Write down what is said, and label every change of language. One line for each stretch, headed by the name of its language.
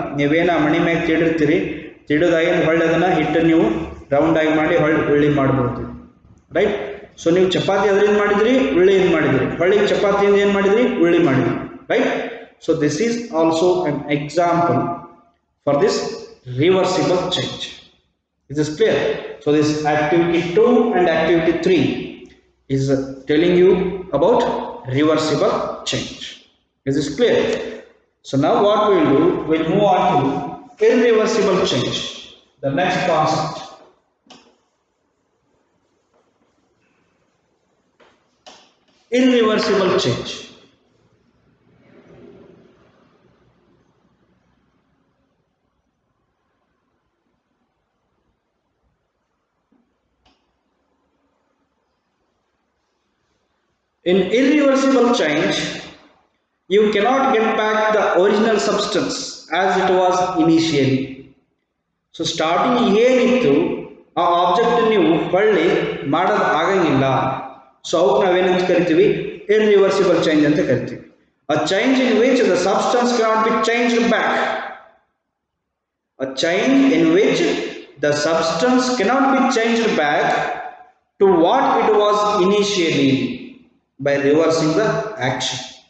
Kannada: ನೀವೇನ ಮಣಿ ಮ್ಯಾಗ ತೀಡಿರ್ತೀರಿ, ತೀಡೋದಾಗಿಂದ ಹೊಳ್ಳಿ ಅದನ್ನು ಹಿಟ್ಟು ನೀವು ರೌಂಡ್ ಆಗಿ ಮಾಡಿ ಹೊಳ್ಳಿ ಉಳ್ಳಿ ಮಾಡ್ಬೋದು, ರೈಟ್? ಸೊ ನೀವು ಚಪಾತಿ ಅದರಿಂದ ಮಾಡಿದ್ರಿ, ಉಳ್ಳಿಯಿಂದ ಮಾಡಿದ್ರಿ, ಹೊಳ್ಳಿ ಚಪಾತಿಯಿಂದ ಏನು ಮಾಡಿದ್ರಿ, ಉಳ್ಳಿ ಮಾಡಿದ್ರಿ, right?
English: So this is also an example for this reversible change. Is this clear? So this activity 2 and activity 3 is telling you about reversible change. Is this clear? So now what we will do, we will move on to irreversible change, the next concept. Irreversible change. In irreversible change, you cannot get back the original substance as it was initially.
Kannada: So starting ಏನಿತ್ತು ಆ object ನೀವು ಹೊಳ್ಳಿ ಮಾಡೋದು ಆಗಂಗಿಲ್ಲ. So ಅವಕ್ಕೆ ನಾವೇನಂತ ಕರಿತೀವಿ, irreversible change ಅಂತ ಕರಿತೀವಿ.
English: A change in which the substance cannot be changed back. A change in which the substance cannot be changed back to what it was initially by reversing the action.